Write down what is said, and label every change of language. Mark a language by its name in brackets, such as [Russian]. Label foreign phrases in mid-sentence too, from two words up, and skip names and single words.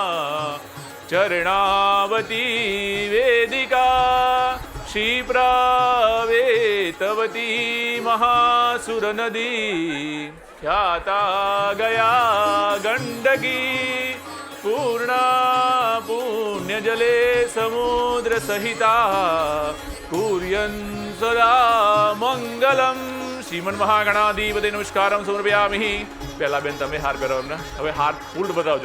[Sanskrit] चरणावती वेदिका क्षिप्रावेतवती महासुर नदी ख्याता गया गंडकी पूर्णा पुण्य जले समुद्र सहिता कुर्यन् सदा मंगलम. श्रीमन् महागणाधिपते नमस्कारम समर्पयामि. [Gujarati] પહેલા બેન તમે હાર પહેરો એમને. હવે હાર ફૂલ બતાવજો.